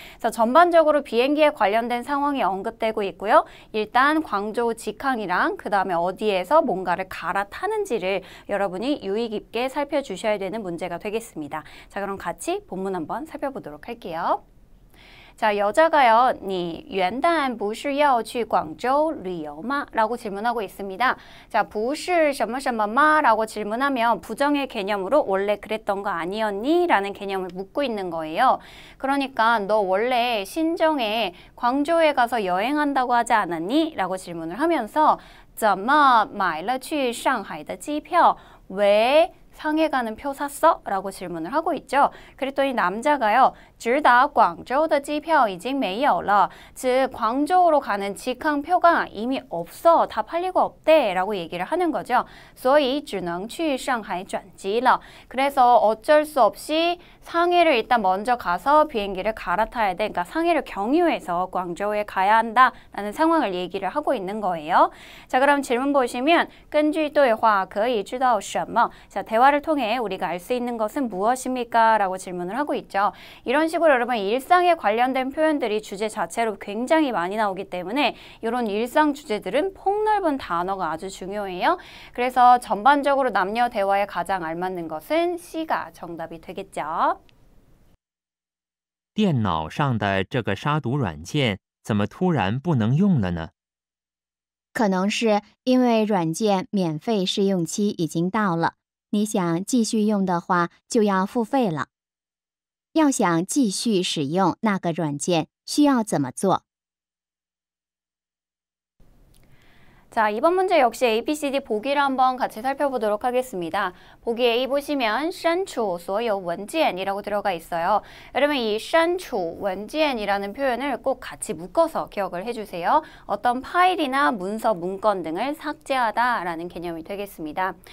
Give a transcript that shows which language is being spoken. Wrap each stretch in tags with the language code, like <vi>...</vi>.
<ko>그래서 전반적으로 비행기에 관련된 상황이 언급되고 있고요. 일단 광저우 직항이랑 그 다음에 어디에서 뭔가를 갈아타는지를 여러분이 유의 깊게 살펴주셔야 되는 문제가 되겠습니다. 자, 그럼 같이 본문 한번 살펴보도록 할게요. 자, 여자가요.</ko> <zh>你元旦不是要去广州旅游吗?</zh> <ko>라고 질문하고 있습니다.</ko> <zh>자, 不是什么什么吗?</zh> <ko>라고 질문하면 부정의 개념으로 원래 그랬던 거 아니었니? 라는 개념을 묻고 있는 거예요. 그러니까 너 원래 신정에 광저우에 가서 여행한다고 하지 않았니? 라고 질문을 하면서</ko> <zh>怎么买了去上海的机票?</zh> <ko>왜 상해 가는 표 샀어? 라고 질문을 하고 있죠. 그랬더니 남자가요.</ko> <zh>直达广州的机票已经没有了.</zh> <ko>즉 광저우로 가는 직항표가 이미 없어. 다 팔리고 없대. 라고 얘기를 하는 거죠.</ko> <zh>所以只能去上海转机了.</zh> <ko>그래서 어쩔 수 없이 상해를 일단 먼저 가서 비행기를 갈아타야 돼. 그러니까 상해를 경유해서 광저우에 가야 한다. 라는 상황을 얘기를 하고 있는 거예요. 자, 그럼 질문 보시면</ko> <zh>根据对话可以知道什么?</zh> <ko>자, 대화를 통해 우리가 알 수 있는 것은 무엇입니까? 라고 질문을 하고 있죠. 이런 식으로 여러분 일상에 관련된 표현들이 주제 자체로 굉장히 많이 나오기 때문에 이런 일상 주제들은 폭넓은 단어가 아주 중요해요. 그래서 전반적으로 남녀 대화에 가장 알맞는 것은 C가 정답이 되겠죠.</ko> <zh>电脑上的这个杀毒软件怎么突然不能用了呢？可能是因为软件免费试用期已经到了，你想继续用的话就要付费了。要想继续使用那个软件，需要怎么做？</zh> <ko>자, 이번 문제 역시 A, B, C, D 보기를 한번 같이 살펴보도록 하겠습니다. 보기 A 보시면</ko> <zh>删除所有文件</zh> <ko>이라고 들어가 있어요. 여러분 이 删除文件이라는 표현을 꼭 같이 묶어서 기억을 해주세요. 어떤 파일이나 문서, 문건 등을 삭제하다 라는 개념이 되겠습니다.</ko>